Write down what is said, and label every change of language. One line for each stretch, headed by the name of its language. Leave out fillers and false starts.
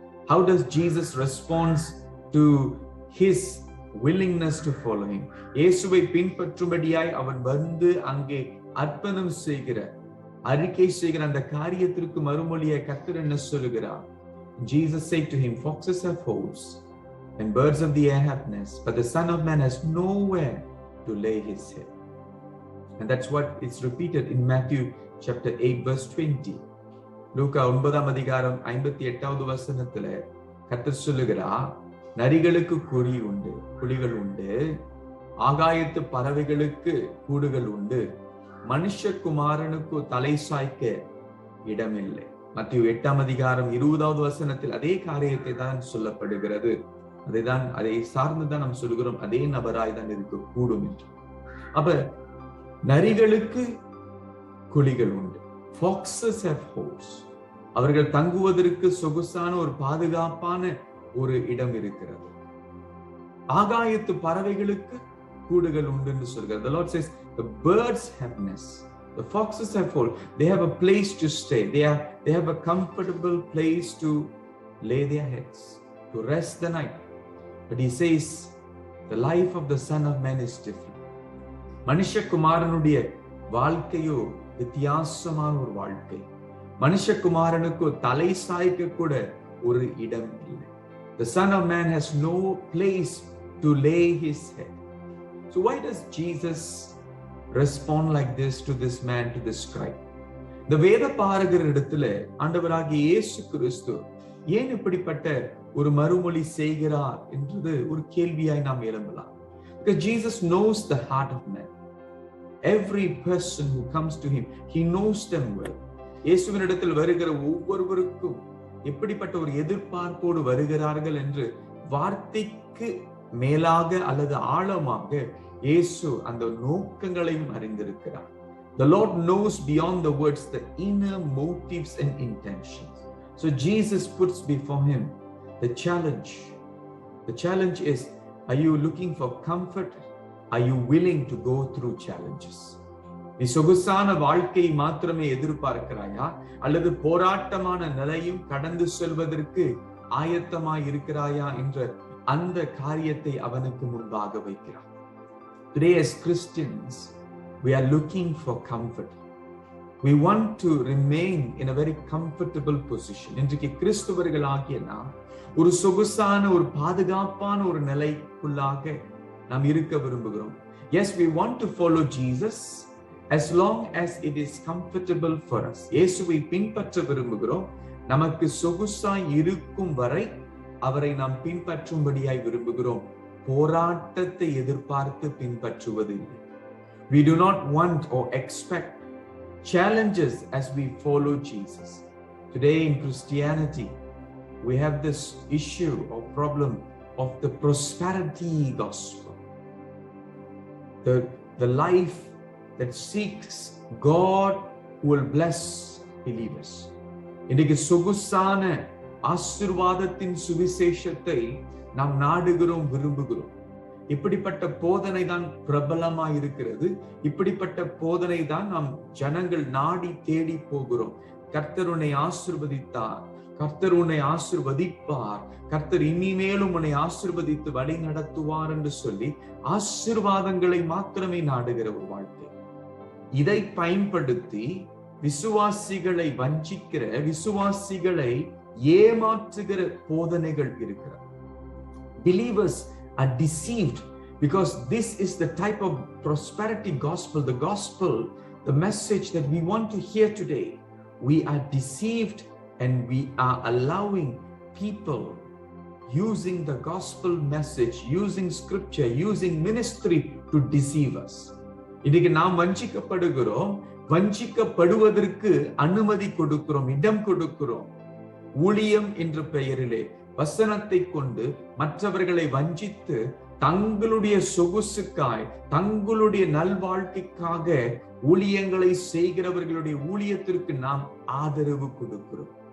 English: How does Jesus respond to his willingness to follow him?
Tamil: இயேசுவை பின்பற்றும்படியாய் அவன் வந்து அங்கே அர்ப்பணம் செய்கிற, அறிக்கை செய்கிற அந்த காரியத்திற்கு மறுமொழியாய் கர்த்தர் என்ன சொல்லுகிறார்?
English: Jesus said to him, foxes have holes and birds of the air have nests, but the Son of Man has nowhere to lay his head. And that's what is repeated in Matthew chapter 8 verse 20.
Tamil: லூக்கா 9ஆம் அதிகாரம் 58வது வசனத்துல கர்த்தர் சொல்லுகிறார், நரிகளுக்கு குழிகள் உண்டு, ஆகாயத்து பறவைகளுக்கு கூடுகள் உண்டு, மனுஷகுமாரனுக்கு தலை சாய்க்க இடமில்லை. மத்திய 8ஆம் அதிகாரம் 20வது வசனத்தில் அதே காரியத்தை தான் சொல்லப்படுகிறது. அதை சார்ந்துதான் நாம் சொல்கிறோம், அதே நபராய் தான் இருக்க கூடும் என்று. அப்ப நரிகளுக்கு குழிகள் உண்டு,
English: foxes have holes,
Tamil: அவர்கள் தங்குவதற்கு சொகுசான ஒரு பாதுகாப்பான ஒரு இடம் இருக்கிறது. ஆகாயத்து பறவைகளுக்கு கூடுகள் உண்டு என்று சொல்கிறார்.
English: The Lord says the birds have nests, the foxes have holes, they have a place to stay, they have a comfortable place to lay their heads, to rest the night. But he says the life of the Son of Man is different.
Tamil: மனுஷகுமாரனுடைய வாழ்க்கையோ வித்தியாசமான ஒரு வாழ்க்கை. மனுஷகுமாரனுக்கு தலை சாய்க்க கூட ஒரு இடம் இல்லை.
English: The Son of Man has no place to lay his head. So why does Jesus respond like this to this man, to this scribe?
Tamil: இந்த வேத பாரகர் இடத்துல ஆண்டவராகிய இயேசு கிறிஸ்து ஏன் இப்படிப்பட்ட ஒரு மறுமொழி செய்கிறார் என்றது ஒரு கேள்வியாய் நாம் எழும்பலாம்.
English: Because Jesus knows the heart of man. Every person who comes to him, he knows them well.
Tamil: இயேசுவினிடத்தில் வருகிற ஒவ்வொருவருக்கும் எப்படிப்பட்ட ஒரு எதிர்பார்ப்போடு வருகிறார்கள் என்று வார்த்தைக்கு மேலாக அல்லது ஆழமாக இயேசு அந்த நோக்கங்களையும் அறிந்திருக்கிறார்.
English: The Lord knows beyond the words the inner motives and intentions. So Jesus puts before him the challenge. The challenge is, are you looking for comfort? Are you willing to go through challenges?
Tamil: நீ சொகுசான வாழ்க்கையை மாத்திரமே எதிர்பார்க்கிறாயா, அல்லது போராட்டமான நிலையும் கடந்து செல்வதற்கு ஆயத்தமாய் இருக்கிறாயா என்ற அந்த காரியத்தை அவனுக்கு முன்பாக வைக்கிறார்.
English: Today as Christians, we are looking for comfort. We want to remain in a very comfortable position.
Tamil: இன்றைக்கு கிறிஸ்தவர்களாகிய நாம் ஒரு சொகுசான ஒரு பாதுகாப்பான ஒரு நிலைக்குள்ளாக நாம் இருக்க விரும்புகிறோம்.
English: Yes, we want to follow Jesus as long as it is comfortable for us.
Tamil: இயேசுவை பின்பற்ற விரும்புகிறோம். நமக்கு சொகுசாய் இருக்கும் வரை அவரை நாம் பின்பற்றும்படியாய் விரும்புகிறோம். போராட்டத்தை எதிர்பார்த்து பின்பற்றுவதில்லை.
English: We do not want or expect challenges as we follow Jesus. Today in Christianity, we have this issue or problem of the prosperity gospel. The life that seeks God who will bless believers.
Tamil: இன்னைக்கு சொகுசான ஆசீர்வாதத்தின் சுவிசேஷத்தை நாம் நாடுகிறோம், விரும்புகிறோம். இப்படிப்பட்ட போதனை தான் பிரபலமாய் இருக்கிறது. இப்படிப்பட்ட போதனை தான் நாம் ஜனங்கள் நாடி தேடி போகிறோம். கர்த்தர் உன்னை ஆசீர்வதித்தார், கர்த்தர் உன்னை ஆசீர்வதிப்பார், கர்த்தர் இனிமேலும் உன்னை ஆசீர்வதித்து வழி நடத்துவார் என்று சொல்லி ஆசீர்வாதங்களை மாத்திரமே நாடுகிற ஒரு வாழ்க்கை. இதை பயன்படுத்தி விசுவாசிகளை வஞ்சிக்கிற, விசுவாசிகளை ஏமாற்றுகிற போதனைகள் இருக்கிறது.
English: Believers are deceived because this is the type of prosperity gospel, the gospel, the message that we want to hear today. We are deceived and we are allowing people using the gospel message, using scripture, using ministry to deceive us.
Tamil: இன்னைக்கு நாம் வஞ்சிக்கப்படுகிறோம். வஞ்சிக்கப்படுவதற்கு அனுமதி கொடுக்கிறோம், இடம் கொடுக்கிறோம். ஊழியம் என்ற பெயரிலே வசனத்தை கொண்டு மற்றவர்களை வஞ்சித்து தங்களுடைய சொகுசுக்காய், தங்களுடைய நல்வாழ்க்கைக்காக ஊழியங்களை செய்கிறவர்களுடைய ஊழியத்திற்கு நாம் ஆதரவு கொடுக்கிறோம்.